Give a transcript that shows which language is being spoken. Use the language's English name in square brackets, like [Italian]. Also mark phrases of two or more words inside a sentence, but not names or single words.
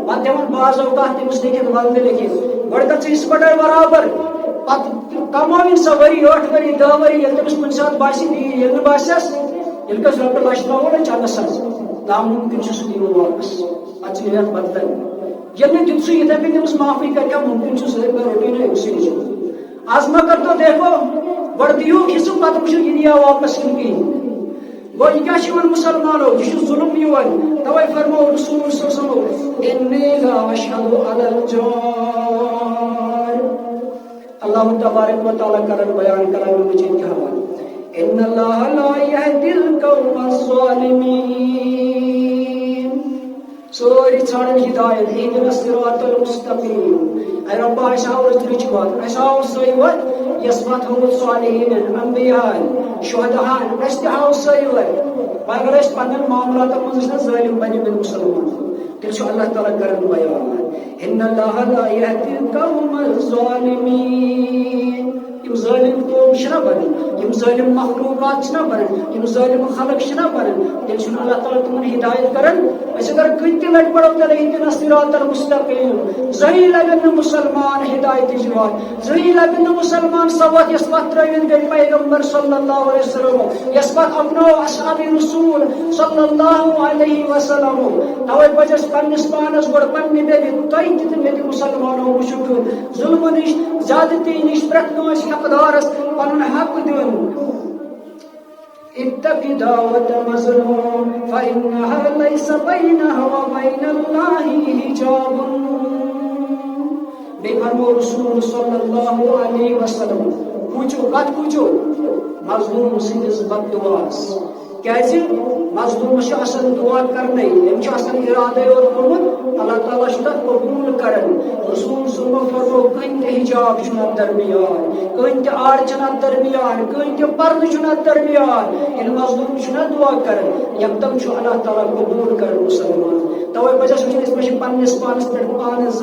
[Kashmiri] پتہٕ دِوان بعض اوقات تٔمِس لیکھِتھ ولدٕ لیکھِتھ گۄڈٕ کر ژٕ یِژھ پٲٹھۍ برابر پتہٕ کمٲوِن سۄ ؤری 8 ؤری 10 ؤری ییٚلہِ تٔمِس کُنہِ ساتہٕ باسہِ دِی ییٚلہِ نہٕ باسٮ۪س ییٚلہِ کٲنٛسہِ رۄپیہِ لچھ ترٛاوو نا چندس حظ ناممکن چھُ سُہ دِیِو واپس پتہٕ چھِ نیران بدلن ییٚلہِ نہٕ دِژٕے یِتھے کٔنۍ تٔمِس معافی کرِ کیٛاہ ممکن چھُ سُہ ہیٚکہِ رۄپیہِ نہٕ أمسٕے نِش [Urdu] آز ما کر تو دیکھو [Kashmiri] گۄڈٕ دِیِو حِصہٕ پتہٕ وٕچھِو یہِ دِیا واپس کِنہٕ کِہینۍ گوٚو یہِ کیٛاہ چھُ یِوان مُسلمانو یہِ چھُ ظُلم یِوان توے فرموو رسول [Arabic] صلی اللہ علیہ وسلم انی لا اشہدُ علی [Kashmiri] الجور اللہ تبارک و تعالیٰ کرن بیان کلام مجید [Urdu] کے حوالے [Arabic] ان اللہ لا یہدی القوم الظالمین [Kashmiri] سوری ژھانڈن ہدایت [Arabic] اہدنا الصراط المستقیم [Kashmiri] اے رب اَسہِ ہاو رٕژ وَتھ اَسہِ ہاو سۄے وَتھ یۄس وَتھ ہٲوٕتھ صالحیٖنن انبیاءن شہداہن اَسہِ تہِ ہاو سۄے وَتھ اگر أسۍ پننٮ۪ن معاملاتن منٛز ٲسۍ نہ ظٲلم بنیمٕتۍ مُسلمان تیٚلہِ چھُ اللہ تعالیٰ کران بیان [Arabic] ان اللہ لا یہدی القوم الظالمین [Kashmiri] یم ظالم قوم چھنا بنان یم ظالم مخلوقات چھنا بنان یم ظالم خلق چھنا بنان تیٚلہِ چھُنہٕ اللہ تعالیٰ تمن ہدایت کران أسۍ اگر کُنہِ تہِ لٹہِ پڑو تیٚلہِ [Arabic] اہدنا الصراط المستقیم [Kashmiri] زٕہٕنۍ لبن نہٕ مُسلمان ہدایتٕچ وتھ زٕہٕنۍ لبن نہٕ مُسلمان سۄ وتھ یۄس وتھ ترٲوِتھ گٔے پیغمبر [Arabic] صلی اللہ علیہ وسلم [Kashmiri] یۄس وتھ اپنو اصحاب رسول [Arabic] صلی اللہ علیہ وسلم [Kashmiri] توے پزِ اَسہِ پننس پانس گۄڈٕ پننہِ بیٚیہِ تۄہہِ تہِ تہٕ مےٚ تہِ مُسلمانو وٕچھُن ظُلمہٕ نِش زیادتی نِش پرٛٮ۪تھ کٲنٛسہِ حقدارس پنُن حق دیُن [Arabic] اتق دعوت مظلوم فإنها ليس بينها وبين الله حجاب [Kashmiri] بیٚیہِ فرمو رسول [Arabic] صلی اللہ علیہ وسلم [Kashmiri] پوٗچھِو کتھ پوٗچھِو مظلوم سٕنٛدِس بد دُعاہس کیازِ مظلومس چھُ آسان دعا کرنے أمۍ چھُ آسان ارادے یوت کوٚرمُت اللہ تعالیٰ چھُ تتھ قبوٗل کران رسول صلی فرمو کٕہٕنۍ تہِ حجاب چھُنہٕ اتھ درمیان کٕہٕنۍ تہِ آڑ چھنہٕ اتھ درمیان کٕہٕنۍ تہِ پردٕ چھُنہٕ اتھ درمیان ییٚلہِ مظلوم چھُنہ دعا کران یکدم چھُ اللہ تعالیٰ قبوٗل کران مُسلمان توے پزِ اَسہِ وٕچھُن أسۍ ما چھِ پننس پانس پٮ۪ٹھ پانس